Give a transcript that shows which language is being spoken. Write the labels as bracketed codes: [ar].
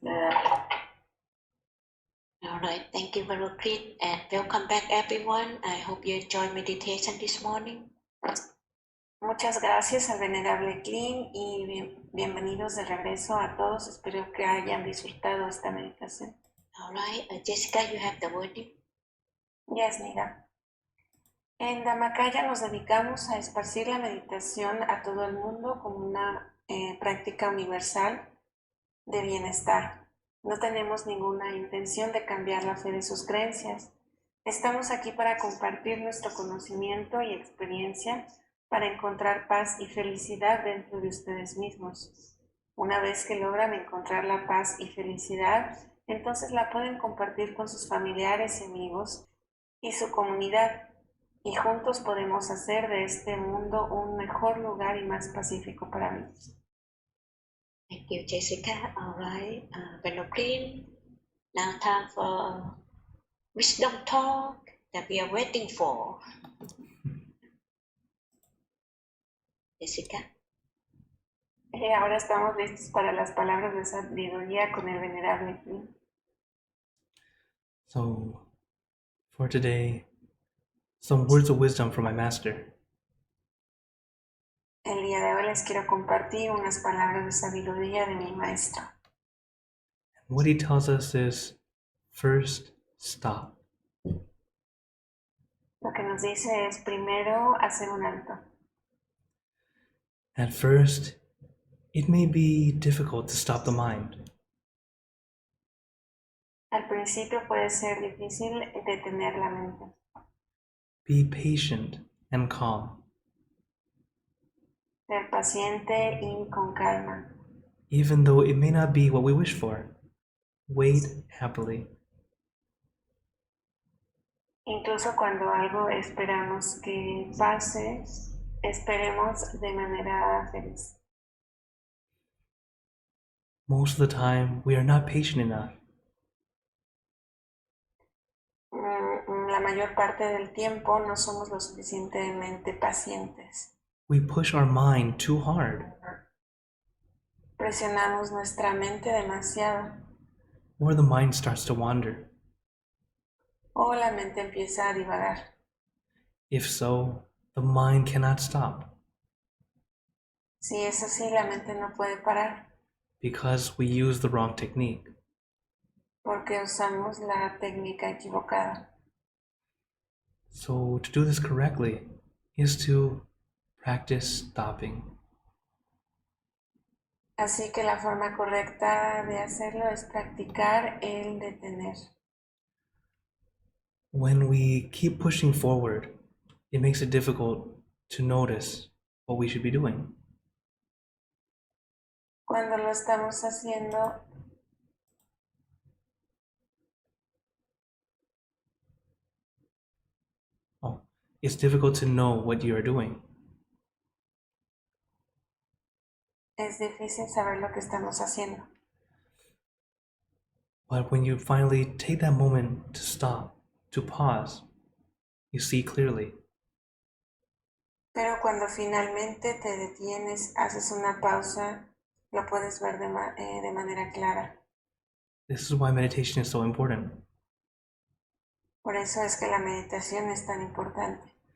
[en] All right, thank you, Venerable Klint, and welcome back, everyone. I hope you enjoyed meditation this morning. [es] Muchas gracias al venerable Klint y bienvenidos de regreso a todos. Espero que hayan disfrutado esta meditación. [en] All right, Jessica, you have the word. Yes, Nida. [es] En Dhammakaya nos dedicamos a esparcir la meditación a todo el mundo como una práctica universal de bienestar. No tenemos ninguna intención de cambiar la fe de sus creencias. Estamos aquí para compartir nuestro conocimiento y experiencia para encontrar paz y felicidad dentro de ustedes mismos. Una vez que logran encontrar la paz y felicidad, entonces la pueden compartir con sus familiares y amigos y su comunidad, y juntos podemos hacer de este mundo un mejor lugar y más pacífico para vivir. [en] Thank you, Jessica. All right, Venerable Klint. Now time for wisdom talk that we are waiting for. Jessica. [es] Ahora estamos listos para las palabras de sabiduría con el venerable Klint. [en] So, for today, some words of wisdom from my master. [es] El día de hoy les quiero compartir unas palabras de sabiduría de mi maestro. [en] What he tells us is, first, stop. [es] Lo que nos dice es primero hacer un alto. [en] At first, it may be difficult to stop the mind. [es] Al principio puede ser difícil detener la mente. [en] Be patient and calm. [es] Ser paciente y con calma. [en] Even though it may not be what we wish for, wait happily. [es] Incluso cuando algo esperamos que pase, esperemos de manera feliz. [en] Most of the time, we are not patient enough. [es] La mayor parte del tiempo no somos lo suficientemente pacientes. [en] We push our mind too hard, [es] Presionamos nuestra mente demasiado [en] or the mind starts to wander. [es] o la mente empieza a divagar. [en] If so, the mind cannot stop [es] Si es así, la mente no puede parar [en] because we use the wrong technique. [es] porque usamos la técnica equivocada. [en] So to do this correctly is to practice stopping. [es] Así que la forma correcta de hacerlo es practicar el detener. [en] When we keep pushing forward, it makes it difficult to notice what we should be doing. [es] Cuando lo estamos haciendo, [en] It's difficult to know what you are doing. [es] es difícil saber lo que estamos haciendo. [en] But when you finally take that moment to stop, to pause, you see clearly. [es] Pero cuando finalmente te detienes, haces una pausa, lo puedes ver de manera clara. [en] This is why meditation is so important. [es] Por eso es que la meditación es tan importante.